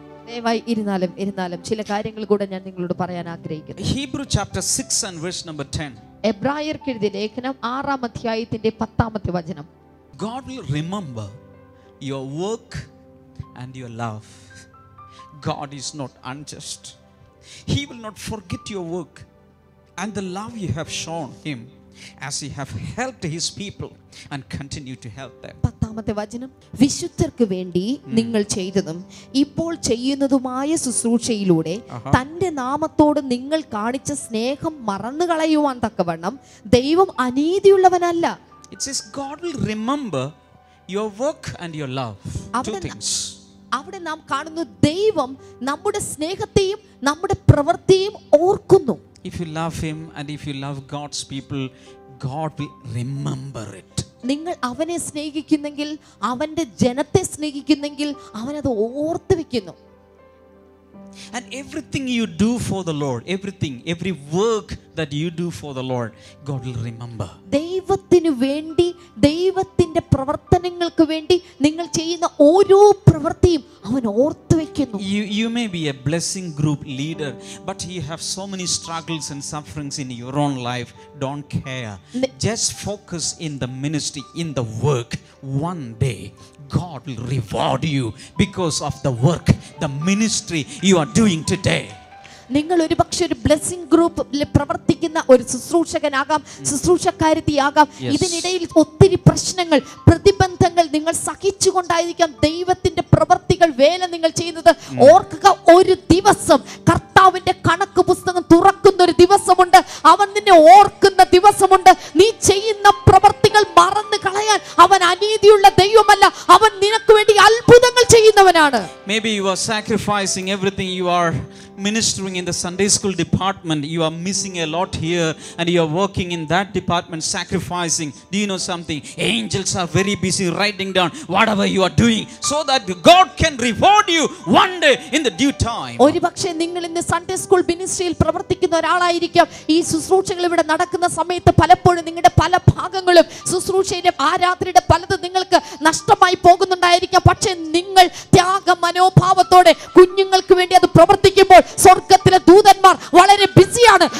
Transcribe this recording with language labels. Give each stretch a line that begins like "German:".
Malayalam: ദയവായി ഇരുന്നാലും ചില കാര്യങ്ങൾ കൂടെ ഞാൻ നിങ്ങളോട് പറയാൻ ആഗ്രഹിക്കുന്നു.
English: Hebrew chapter 6 and verse number 10.
Malayalam: എബ്രായർക്ക് എഴുതിയ ലേഖനം 6-ാം അധ്യായത്തിന്റെ 10-ാമത്തെ വചനം.
English: God will remember your work and your love. God is not unjust. He will not forget your work and the love you have shown him as he have helped his people and continue to help them.
Malayalam: 10-ാമത്തെ വചനം, വിശുദ്ധർക്ക് വേണ്ടി നിങ്ങൾ ചെയ്തതും ഇപ്പോൾ ചെയ്യുന്നതുമായ ശുശ്രൂഷയിലൂടെ തന്റെ നാമത്തോട് നിങ്ങൾ കാണിച്ച സ്നേഹം മറന്നു കളയുവാൻ തക്കവണ്ണം ദൈവം അനീതിയുള്ളവനല്ല.
English: It says God will remember your work and your love. Two things.
Malayalam: അവിടെ നാം കാണുന്നു, ദൈവം നമ്മുടെ സ്നേഹത്തെയും നമ്മുടെ പ്രവൃത്തിയും ഓർക്കുന്നു.
English: If you love him and if you love God's people, God will remember it.
Malayalam: നിങ്ങൾ അവനെ സ്നേഹിക്കുന്നെങ്കിൽ, അവന്റെ ജനത്തെ സ്നേഹിക്കുന്നെങ്കിൽ അവനത് ഓർത്ത് വെക്കുന്നു.
English: And everything you do for the Lord, every work that you do for the Lord, God will remember.
Malayalam: ദൈവത്തിനു വേണ്ടി, ദൈവത്തിന്റെ പ്രവർത്തനങ്ങൾക്ക് വേണ്ടി നിങ്ങൾ ചെയ്യുന്ന ഓരോ പ്രവൃത്തിയും അവൻ ഓർത്തു വെക്കുന്നു.
English: You may be a blessing group leader, but you have so many struggles and sufferings in your own life. Don't care. Just focus in the ministry, in the work. One day God will reward you because of the work, the ministry you are doing today.
Malayalam: നിങ്ങൾ ഒരു പക്ഷെ ഒരു blessing ഗ്രൂപ്പിൽ പ്രവർത്തിക്കുന്ന ഒരു ശുശ്രൂഷകനാകാം, ശുശ്രൂഷക്കാരത്തിയാകാം. ഇതിനിടയിൽ ഒത്തിരി പ്രശ്നങ്ങൾ, പ്രതിബന്ധങ്ങൾ നിങ്ങൾ സഹിച്ചുകൊണ്ടായിരിക്കാം ദൈവത്തിന്റെ പ്രവർത്തികൾ, വേല നിങ്ങൾ ചെയ്യുന്നത്. ഓർക്കുക, ഒരു ദിവസം കർത്താവിന്റെ കണക്ക് പുസ്തകം തുറക്കുന്ന ഒരു ദിവസമുണ്ട്. അവൻ നിന്നെ ഓർക്കുന്ന ദിവസമുണ്ട്. നീ ചെയ്യുന്ന പ്രവർത്തികൾ മറന്നു കളയാൻ അവൻ അനീതിയുള്ള ദൈവമല്ല, അവൻ നിനക്ക് വേണ്ടി അത്ഭുതങ്ങൾ ചെയ്യുന്നവനാണ്.
English: Maybe you are sacrificing everything. You are ministering in the Sunday school department. You are missing a lot here and you are working in that department, sacrificing. Do you know something? Angels are very busy writing down whatever you are doing so that God can reward you one day in the due time.
Malayalam: ഒരു പക്ഷേ നിങ്ങൾ ഇന്ന് Sunday school മിനിസ്ട്രിയിൽ പ്രവർത്തിക്കുന്ന ഒരാളായിരിക്കാം. ഈ ശുശ്രൂഷകൾ ഇവിടെ നടക്കുന്ന സമയത്ത് പലപ്പോഴും നിങ്ങളുടെ പല ഭാഗങ്ങളും ശുശ്രൂഷയുടെ ആ രാത്രിയുടെ പലതും നിങ്ങൾക്ക് നഷ്ടമായി പോകുന്നുണ്ടായിരിക്കാം. പക്ഷേ നിങ്ങൾ ത്യാഗ മനോഭാവത്തോടെ കുഞ്ഞുങ്ങൾക്ക് വേണ്ടി അത് പ്രവർത്തിക്കുമ്പോൾ സ്വർഗത്തിലെ ദൂതന്മാർ വളരെ ബിസിയാണ്.